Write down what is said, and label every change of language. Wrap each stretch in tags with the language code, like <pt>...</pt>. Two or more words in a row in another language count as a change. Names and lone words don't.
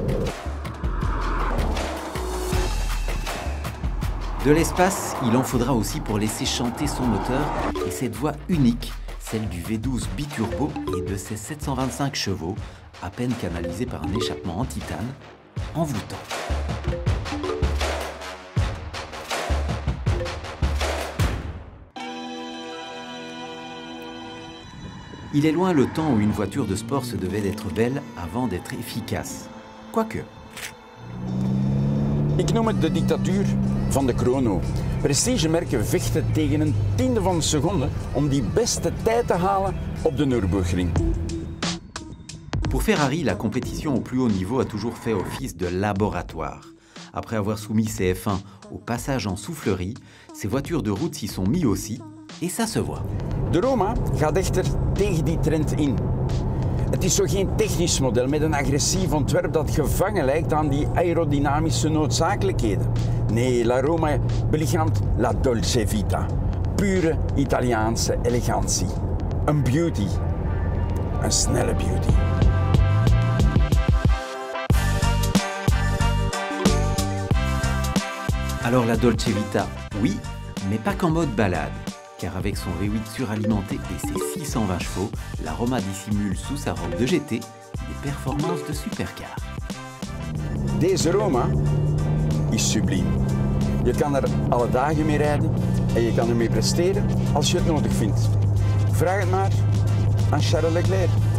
<fr>De l'espace, il en faudra aussi pour laisser chanter son moteur et cette voix unique, celle du V12 biturbo et de ses 725 chevaux, à peine canalisés par un échappement en titane, envoûtant. Il est loin le temps où une voiture de sport se devait d'être belle avant d'être efficace. Quoique.</fr> <nl>Ik noem het de dictatuur van de chrono. Prestigemerken vechten tegen een tiende van een seconde om die beste tijd te halen op de Nürburgring.</nl> <fr>Pour Ferrari, la compétition au plus haut niveau a toujours fait office de laboratoire. Après avoir soumis ses F1 au passage en soufflerie, ces voitures de route s'y sont mis aussi, et ça se voit.</fr> <nl>De Roma gaat echter tegen die trend in. Het is zo geen technisch model met een agressief ontwerp dat gevangen lijkt aan die aerodynamische noodzakelijkheden. Nee, La Roma belichaamt</nl> <it>la dolce vita.</it> <nl>Pure Italiaanse elegantie. Een beauty. Een snelle beauty.</nl> <fr>Alors la</fr> <it>Dolce Vita,</it> <fr>oui, mais pas qu'en mode balade, car avec son V8 suralimenté et ses 620 chevaux, l'Aroma dissimule sous sa robe de GT des performances de supercar.</fr> <nl>Deze Roma is subliem. Je kan er alle dagen mee rijden en je kan ermee presteren als je het nodig vindt. Vraag het maar aan Charles Leclerc.</nl>